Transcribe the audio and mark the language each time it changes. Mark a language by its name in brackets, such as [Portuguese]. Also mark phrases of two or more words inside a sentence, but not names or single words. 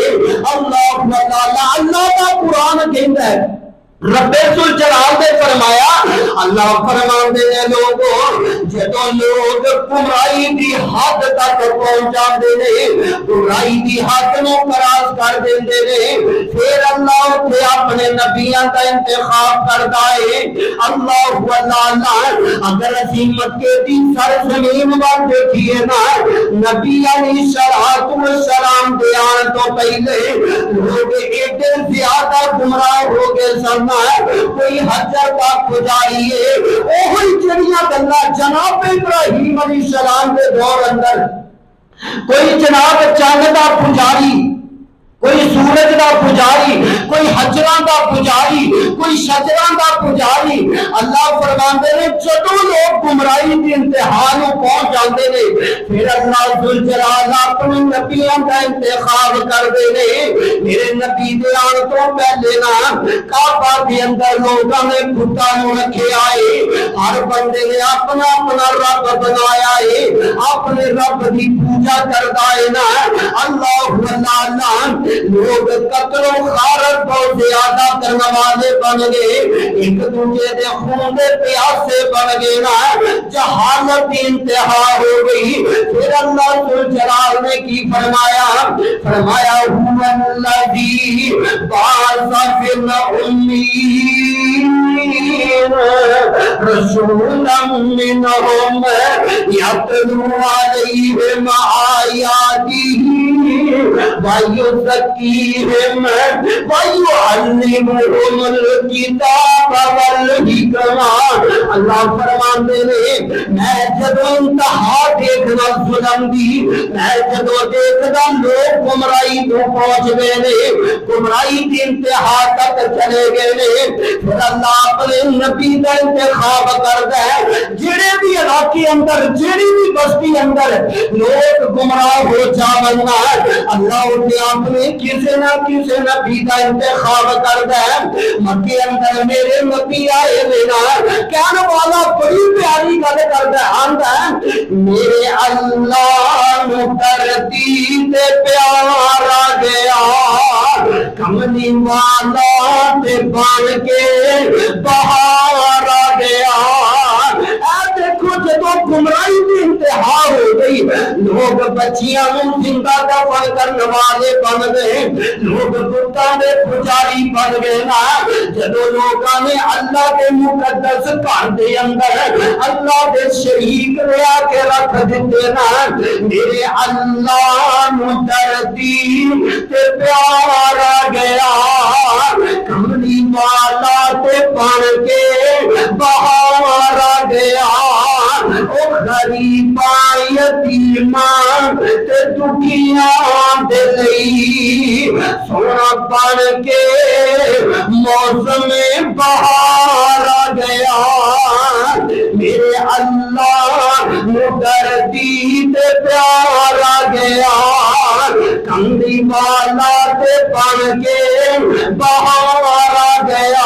[Punjabi] اللہ کا قرآن کہندا ہے، رب ذوالجلال نے فرمایا، اللہ فرماندے نے لوگوں جدوں لوگ گمراہی دی حد تک پہنچ جاندے نے، گمراہی دی حد نو کراس کر دیندے نے، پھر اللہ تے اپنے نبیاں دا انتخاب کردا ہے۔ اللہ اگر اسی مکے دی سرزمین وال دیکھیے نا نبی [Arabic] علیہ السلام [Punjabi] دے آن تو پہلے لوگ ایڈے زیادہ گمراہ ہو گئے سن، کوئی حجر کا پجاری ہے، اوہی جڑیاں گلاں جناب ابراہیم [Arabic] علیہ السلام [Punjabi] کے دور اندر، کوئی جناب چاند کا پجاری، کوئی سورج دا پجاری، کوئی حجراں دا پجاری، کوئی شجراں دا پجاری۔ اللہ فرماندے نے جدوں لوگ گمراہی دی انتہا نوں پہنچ جاندے نے پھر اللہ ذوالجلال اپنے نبیاں دا انتخاب کردے نے۔ میرے نبی دے آن تو پہلے نا کعبہ دے اندر لوگاں نے بتاں نوں رکھے آئے، ہر بندے نے اپنا اپنا رب بنایا ہے، اپنے رب دی پوجا کردا ہے نا۔ اللہ اللہ لوگ قتل و غارت بہت زیادہ کرنے والے بن گئے، ایک دوسرے دے خون دے پیاسے بن گئے نا، جہالت انتہا ہو گئی۔ پھر اللہ ذوالجلال نے کی فرمایا، فرمایا [Arabic] هو الذی بعث فی الامیین رسولا منہم یتلو علیہم آیاتہ وَيُزَكِّيهِمْ وَيُعَلِّمُهُمُ الْكِتَابَ وَالْحِکمَۃَ۔ [Punjabi] اللہ فرماندے نے میں جدوں انتہا دیکھنا ظلم دی، میں جدوں دیکھنا لوگ گمراہی تو پہنچ گئے نے، گمراہی دی انتہا تک چلے گئے نے، پھر اللہ اپنے نبی کا انتخاب کردا ہے۔ جڑے بھی علاقے اندر، جڑی بھی بستی اندر لوگ گمراہ ہو جاون نا، اللہ نے اپنے کسی نہ کسی نبی کا انتخاب کردا ہے۔ مکے اندر میرے نبی آئے لینا کہنے والا بڑی پیاری گل کردا ہے، آندا ہے میرے اللہ نو دھرتی تے پیار آ گیا، کملی والا تے بن کے بہار آ گیا۔ اے دیکھو جدوں گمراہی دی انتہا ہو گئی، لوگ بچیاں نوں زندہ دفن کرنے والے بن گئے، لوگ بتاں دے پجاری بن گئے نا۔ جدوں لوگاں نے اللہ کے مقدس گھر دے اندر اللہ دے شریک لیا کے رکھ دتے نا، میرے اللہ نو دھرتی تے پیار آ گیا، کملی والا تے بن کے بہار آ گیا۔ او غریباں یتیماں تے دکھیاں دے لئی سونا بن کے موسم بہار آ گیا، میرے اللہ نو دھرتی تے پیار آ گیا، کملی والا تے بن کے بہار آ گیا۔